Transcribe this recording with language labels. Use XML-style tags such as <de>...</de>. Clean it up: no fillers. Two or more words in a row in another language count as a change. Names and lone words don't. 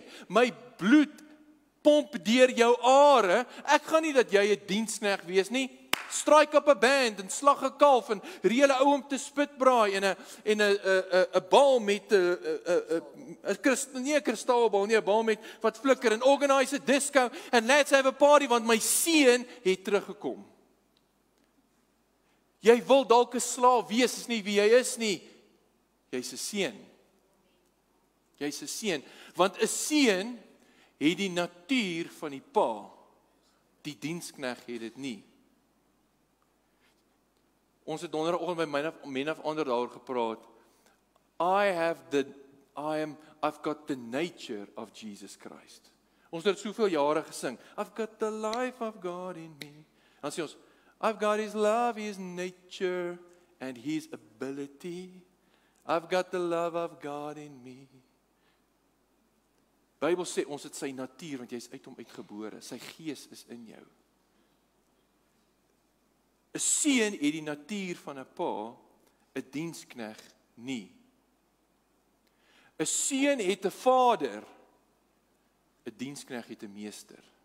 <af>My bloed pomp deur jou are. Ek gaan nie dat jy 'n diensknegt wees nie. Strike op 'n band en slag 'n kalf en reële ou om te spitbraai en 'n bal met 'n kristalbal, nie 'n bal met wat flikker en organise 'n disco</af> <en>and let's have a party</en> <af>want my seun het teruggekom. Jy wil dalk 'n slaaf wees, is nie wie jy is nie. Jy's 'n seun. Jy's 'n seun, want 'n seun het die natuur van die pa. Die diensknegt het dit nie. Ons het donderdagoggend by Men of Ander daaroor gepraat.</af> <en>I've got the nature of Jesus Christ.</en> <af>Ons het soveel jare gesing.</af> <en>I've got the life of God in me.</en> <af>Dan sê ons,</af> <en>I've got His love, His nature, and His ability. I've got the love of God in me.</en> <af>Bybel sê ons het sy natuur, want jy is uit hom uitgebore. Sy gees is in jou. 'n Seun het die natuur van 'n pa, 'n dienskneg nie. 'n Seun het 'n vader, 'n dienskneg het 'n meester.</af>